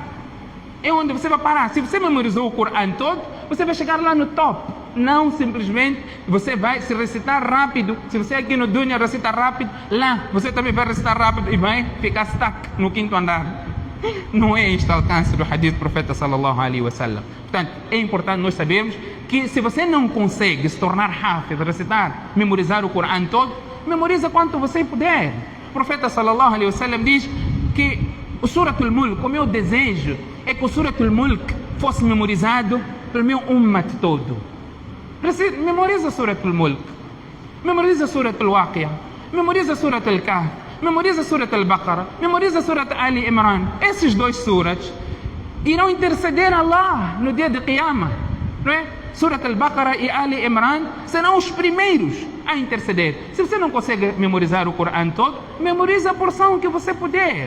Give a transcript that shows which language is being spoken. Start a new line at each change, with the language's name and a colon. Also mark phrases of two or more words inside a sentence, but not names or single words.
Portuguese: É onde você vai parar. Se você memorizou o Corão todo, você vai chegar lá no top. Não simplesmente você vai se recitar rápido. Se você aqui no Dunya recita rápido, lá você também vai recitar rápido e vai ficar stuck no 5º andar. Não é este alcance do hadith do profeta
Arabic: صلى الله عليه وسلم.
Portuguese: Portanto, é importante nós sabermos que se você não consegue se tornar hafiz, recitar, memorizar o Corão todo, memoriza quanto você puder. O profeta
Arabic: صلى الله عليه وسلم
Portuguese: diz que o Suratul Mulk, o meu desejo é que o Suratul Mulk fosse memorizado pelo meu ummat todo. Memoriza Suratul Mulk, memoriza Suratul Waqiah, memoriza Suratul Kahf, memoriza Surat Al-Baqarah, memoriza Surat Ali Imran. Esses 2 surats irão interceder a Allah no dia de Qiyamah, não é? Surat Al-Baqarah e Ali Imran serão os primeiros a interceder. Se você não consegue memorizar o Corão todo, memoriza a porção que você puder.